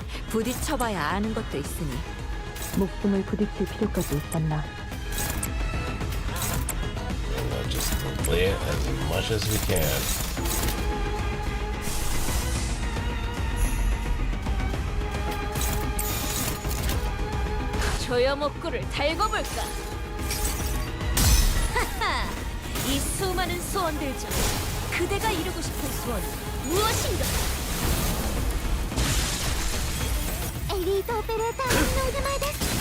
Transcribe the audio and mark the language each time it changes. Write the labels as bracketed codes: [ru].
[ko] 부딪혀봐야 아는 것도 있으니. 목숨을 부딪힐 필요까지 있었나? [en] Just play it as much as we can. [ko] 조여목구를 달궈 볼까? 하하! 이 수많은 소원들 중 그대가 이루고 싶은 소원 무엇인가? [ja] エリートオペレーターの腕前です。